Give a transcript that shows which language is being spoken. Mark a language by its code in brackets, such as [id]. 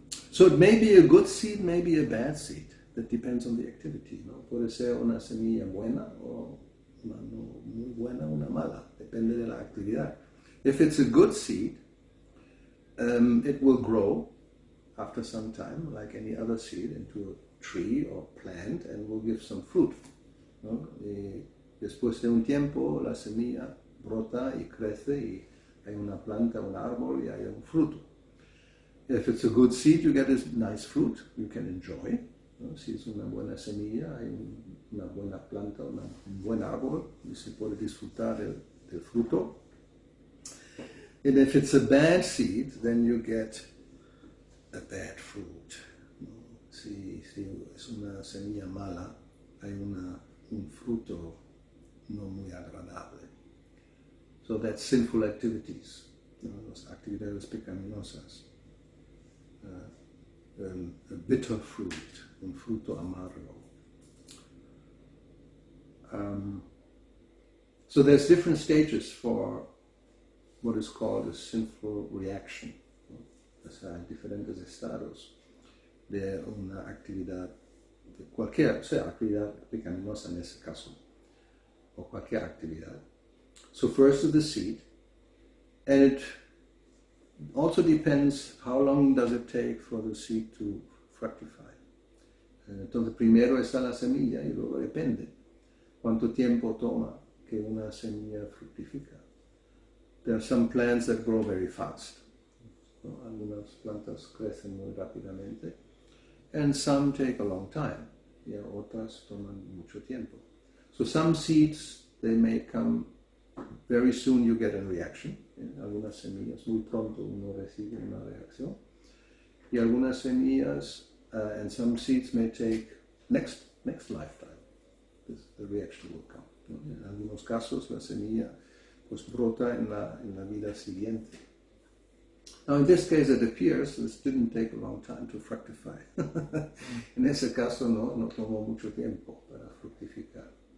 [en] So it may be a good seed, maybe a bad seed. That depends on the activity. [es] ¿No? Puede ser una semilla buena o una no muy buena, una mala. Depende de la actividad. [en] If it's a good seed, it will grow after some time, like any other seed, into a tree or plant and will give some fruit. [es] ¿No? Y después de un tiempo, la semilla brota y crece y hay una planta, un árbol y hay un fruto. [en] If it's a good seed, you get a nice fruit you can enjoy. [es] ¿No? Si es una buena semilla, hay una buena planta, un buen árbol y se puede disfrutar del fruto. [en] And if it's a bad seed, then you get a bad fruit. [es] ¿No? Si es una semilla mala, hay un fruto no muy agradable. [en] So that's sinful activities, [es] las actividades pecaminosas. [en] A bitter fruit, [es] un fruto amargo. [en] So there's different stages for what is called a sinful reaction. [es] ¿No? O sea, hay diferentes estados de una actividad, de cualquier, sea actividad pecaminosa en ese caso, o cualquier actividad. [en] So first is the seed, and it also depends how long does it take for the seed to fructify. [es] Entonces primero está la semilla y luego depende cuánto tiempo toma que una semilla fructifica. [en] There are some plants that grow very fast. [es] ¿No? Algunas plantas crecen muy rápidamente, [en] and some take a long time. [es] Y otras toman mucho tiempo. [en] So some seeds, they may come very soon, you get a reaction. [es] Algunas semillas, muy pronto uno recibe una reacción. Y algunas semillas, [en] and some seeds may take next lifetime. The reaction will come. [es] ¿No? En algunos casos la semilla pues brota en la vida siguiente. [en] Now in this case it appears this didn't take a long time to fructify. [es] En ese caso no tomó mucho tiempo para fructificar.